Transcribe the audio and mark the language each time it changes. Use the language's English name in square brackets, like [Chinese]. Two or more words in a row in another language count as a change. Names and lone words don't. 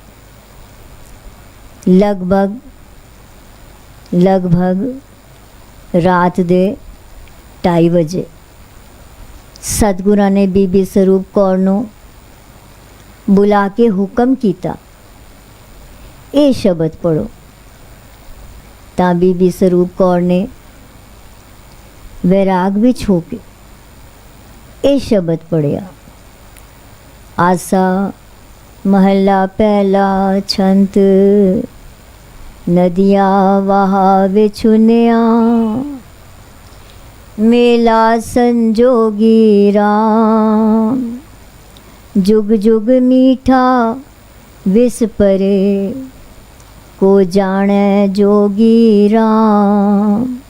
[Punjabi] ਲਗਭਗ ਰਾਤ ਦੇ 2:30 ਵਜੇ ਸਤਿਗੁਰਾਂ ਨੇ ਬੀਬੀ ਸਰੂਪ ਕੌਰ ਨੂੰ ਬੁਲਾ ਕੇ ਹੁਕਮ ਕੀਤਾ, ਇਹ ਸ਼ਬਦ ਪੜ੍ਹੋ। ਤਾਂ ਬੀਬੀ ਸਰੂਪ ਕੌਰ ਨੇ ਵੈਰਾਗ ਵਿਚ ਹੋ ਕੇ ਇਹ ਸ਼ਬਦ ਪੜ੍ਹਿਆ। ਆਸਾ ਮਹਲਾ ਪਹਿਲਾ ਛੰਤ ਨਦੀਆ ਵਾਹ ਵਿਛੁੰਨਿਆ, ਮੇਲਾ ਸੰਜੋਗੀ ਰਾਮ, ਜੁਗੁ ਜੁਗੁ ਮੀਠਾ ਵਿਸੁ ਭਰੇ, ਕੋ ਜਾਣੈ ਜੋਗੀ ਰਾਮ।